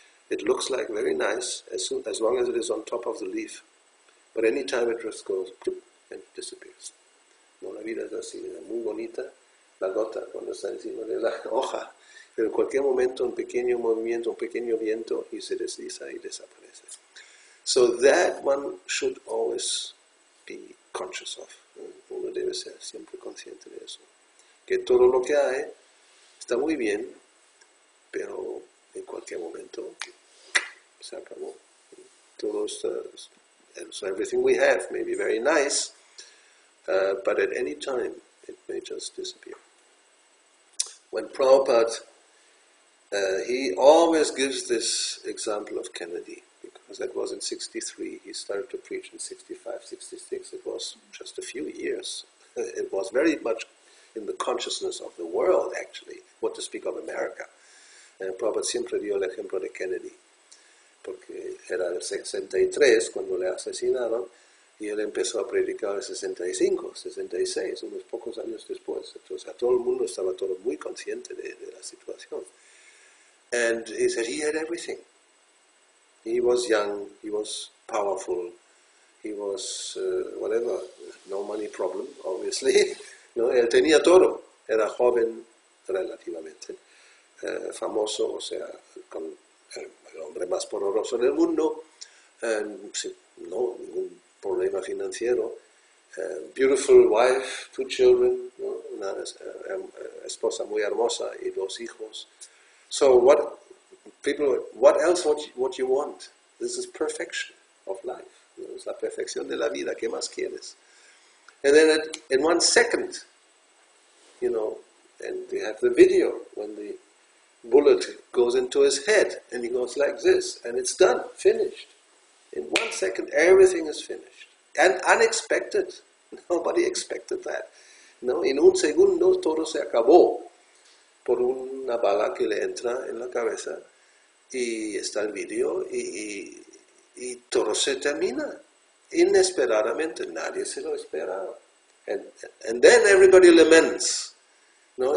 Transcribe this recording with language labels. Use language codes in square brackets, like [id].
[en] It looks like very nice as long as it is on top of the leaf. But any time it just goes and disappears. [es] No, la vida es así, es muy bonita, la gota cuando está encima de la hoja. Pero en cualquier momento un pequeño movimiento, un pequeño viento y se desliza y desaparece. [en] So that one should always be conscious of. [es] Uno debe ser siempre consciente de eso. Que todo lo que hay está muy bien, pero en cualquier momento se acabó. Todo [en] so everything we have may be very nice, but at any time it may just disappear. When Prabhupada, he always gives this example of Kennedy, because that was in 63, he started to preach in 65, 66, it was just a few years. It was very much in the consciousness of the world, actually, what to speak of America. [es] Prabhupada siempre dio el ejemplo de Kennedy, porque era el 63 cuando le asesinaron, y él empezó a predicar en 65, 66, unos pocos años después. Entonces, todo el mundo estaba todo muy consciente de la situación. [en] And he said he had everything. He was young, he was powerful, he was whatever, no money problem, obviously. [es] No, él tenía todo, era joven relativamente, famoso, o sea, con el hombre más poderoso del mundo, no ningún problema financiero, [en] beautiful wife, 2 children, [es] ¿no? Una esposa muy hermosa y 2 hijos. [en] So what else what you want? This is perfection of life. You know, [es] es la perfección de la vida. ¿Qué más quieres? [en] And then in 1 second, you know, and we have the video when the bullet goes into his head and he goes like this, and it's done, finished. In 1 second, everything is finished. And unexpected. Nobody expected that. [es] No, en un segundo todo se acabó por una bala que le entra en la cabeza y está el video y todo se termina. inesperadamente, nadie se lo esperaba. [en] And then everybody laments, [es] ¿no?